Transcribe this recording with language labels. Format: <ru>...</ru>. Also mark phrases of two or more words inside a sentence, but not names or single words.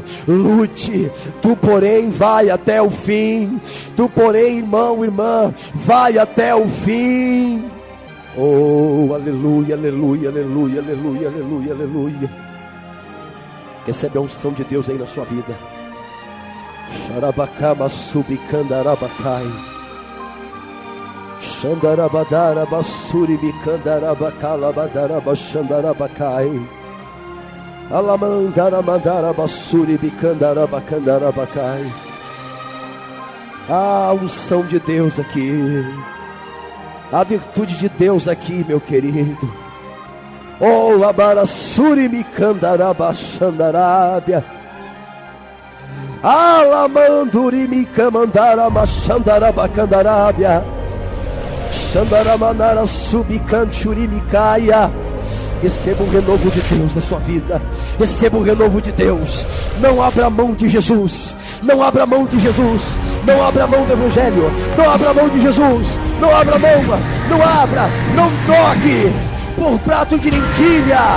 <pt>Lute, tu porém vai até o fim. Tu porém, irmão, irmã, vai até o fim. Oh, aleluia, aleluia, aleluia, aleluia, aleluia, aleluia. Recebe a unção de Deus aí na sua vida. Xarabacama subicandarabakai. Xandarabadara basuri bicandarabacala badaraba xandarabakai. Alamandara mandara basuri bicandarabacandarabacai. A unção de Deus aqui, a virtude de Deus aqui, meu querido. Oh, abarasuri bicandarabachandarabia. Alamanduri bicamandara machandarabacandarabia. Xandaramanara subicanchurimicaia. Receba um renovo de Deus na sua vida. Receba um renovo de Deus. Não abra mão de Jesus. Não abra mão de Jesus. Não abra mão do Evangelho. Não abra mão de Jesus. Não abra mão. Não abra. Não toque por prato de lentilha.</pt>